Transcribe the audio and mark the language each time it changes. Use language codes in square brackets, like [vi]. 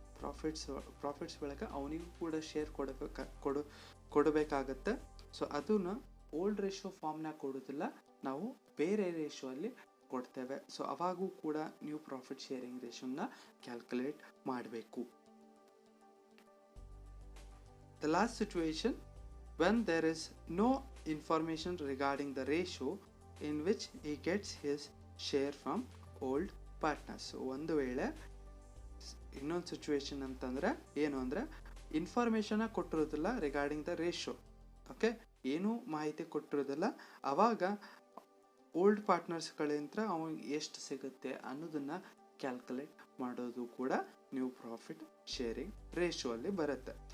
[kn] Profits ಒಳಗೆ ಅವನಿಗೂ ಕೂಡ ಶೇರ್ ಕೊಡಬೇಕಾಗತ್ತೆ. ಸೊ ಅದನ್ನ ಓಲ್ಡ್ ರೇಷಿಯೋ ಫಾರ್ಮ್ನಾಗ ಕೊಡೋದಿಲ್ಲ, ನಾವು ಬೇರೆ ರೇಷಿಯೋ ಅಲ್ಲಿ ಕೊಡ್ತೇವೆ. ಸೊ ಅವಾಗೂ ಕೂಡ ನ್ಯೂ ಪ್ರಾಫಿಟ್ ಶೇರಿಂಗ್ ರೇಷಿಯೋನ ಕ್ಯಾಲ್ಕುಲೇಟ್ ಮಾಡಬೇಕು. [en] The last situation, when there is no information regarding the ratio in which he gets his share from old partners. [kn] So ಒಂದು ವೇಳೆ ಇನ್ನೊಂದು ಸಿಚುವೇಶನ್ ಅಂತಂದ್ರೆ ಏನು ಅಂದ್ರೆ information ಕೊಟ್ಟಿರೋದಿಲ್ಲ regarding the ratio. Okay, ಏನು ಮಾಹಿತಿ ಕೊಟ್ಟಿರೋದಿಲ್ಲ, ಅವಾಗ ಓಲ್ಡ್ ಪಾರ್ಟ್ನರ್ಸ್ಗಳಿಂದ ಅವನಿಗೆ ಎಷ್ಟು ಸಿಗುತ್ತೆ ಅನ್ನೋದನ್ನ ಕ್ಯಾಲ್ಕುಲೇಟ್ ಮಾಡೋದು ಕೂಡ ನ್ಯೂ ಪ್ರಾಫಿಟ್ ಶೇರಿಂಗ್ ರೇಷಿಯೋ ಅಲ್ಲಿ ಬರುತ್ತೆ.